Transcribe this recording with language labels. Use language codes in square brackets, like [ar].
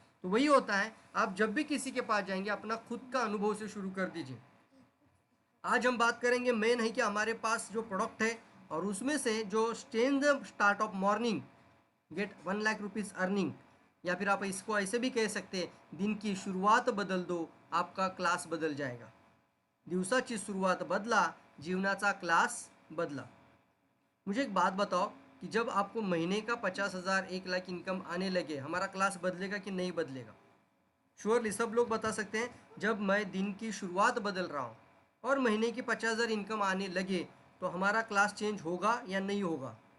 [hi] तो वही होता है, आप जब भी किसी के पास जाएंगे अपना खुद का अनुभव से शुरू कर दीजिए। आज हम बात करेंगे मेन है कि हमारे पास जो प्रोडक्ट है और उसमें से जो [en] change the start of morning get 1 lakh rupees earning, [hi] या फिर आप इसको ऐसे भी कह सकते हैं दिन की शुरुआत बदल दो, आपका क्लास बदल जाएगा। [mr] दिवसाची सुरुवात बदला, जीवनाचा क्लास बदला। [hi] मुझे एक बात बताओ कि जब आपको महीने का 50,000 1 लाख इनकम आने लगे, हमारा क्लास बदलेगा कि नहीं बदलेगा? श्योरली सब लोग बता सकते हैं, जब मैं दिन की शुरुआत बदल रहा हूँ और महीने की 50,000 इनकम आने लगे तो हमारा क्लास चेंज होगा या नहीं होगा?